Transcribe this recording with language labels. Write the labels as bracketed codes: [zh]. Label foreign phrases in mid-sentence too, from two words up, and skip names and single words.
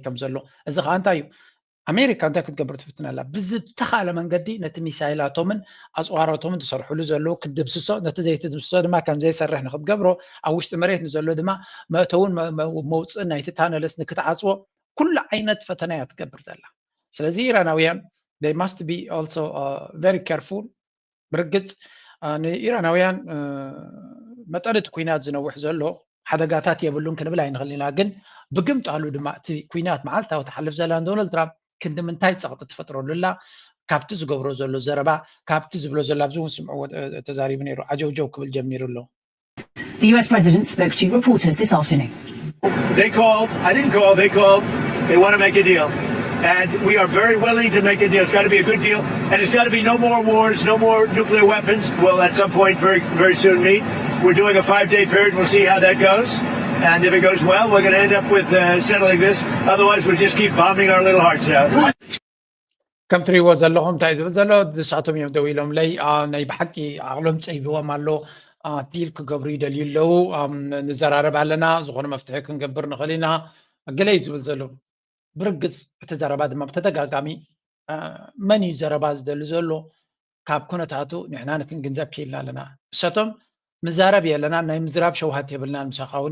[ti] ከም ዘሎ እዚ ከዓ እንታይ እዩ ኣሜሪካ እንታይ ክትገብር ትፍትን ኣላ ብዝተኻእለ መንገዲ ነቲ ሚሳይላቶምን ኣፅዋሮቶምን ዝሰርሕሉ ዘለዉ ክድምስሶ ነቲ ዘይትድምስሶ ድማ ከም ዘይሰርሕ ንክትገብሮ ኣብ ውሽጢ መሬት ንዘሎ ድማ መእተውን መውፅእን ናይቲ ታነለስ ንክትዓፅዎ ኩሉ ዓይነት ፈተና እያ ትገብር ዘላ ስለዚ ኢራናውያን [en] they must be also very careful [ti] ብርግፅ ንኢራናውያን መጠን እቲ ኩናት ዝነውሕ ዘሎ ሓደጋታት የብሉን ክንብል ኣይንኽእል ኢና ግን ብግምጣሉ ድማ እቲ ኩናት መዓልታዊ ተሓልፍ ዘላ ዶናልድ ትራምፕ ክንዲ ምንታይ ፀቕጢ ትፈጥረሉላ ካብቲ ዝገብሮ ዘሎ ዘረባ ካብቲ ዝብሎ ዘሎ ኣብዚ እውን ስምዕዎ ተዛሪቡ ነይሩ ዓጀውጀው ክብል ጀሚሩ ኣሎ [en] The US president spoke to reporters this afternoon. They called. I didn't call. They called. They want to make a deal. And we are very willing to make a deal. It's got to be a good deal. And it's got to be no more wars, no more nuclear weapons. We'll at some point very, very soon meet. We're doing a 5-day period. We'll see how that goes. And if it goes well, we're going to end up with settling this. Otherwise, we'll just keep bombing our little hearts out. [ti] ከም ትሪእዎ ዘለኹም እንታይ ዝብል ዘሎ ንሳቶም እዮም ደው ኢሎም ለይ ናይ ብሓቂ ዓቕሎም ፀይብዎም ኣሎ ዲል ክገብሩ ይደልዩ ኣለዉ ንዘራረብ ኣለና ዝኾነ መፍትሒ ክንገብር ንኽእል ኢና ገለ እዩ ዝብል ዘሎ ብርግፅ እቲ ዘረባ ድማ ብተደጋጋሚ መን እዩ ዘረባ ዝደሊ ዘሎ ካብ ኩነታቱ ንሕና ንክንግንዘብ ክኢልና ኣለና ንሳቶም ምዛረብ የለና ናይ ምዝራብ ሸውሃት የብልና ምሳኻ እውን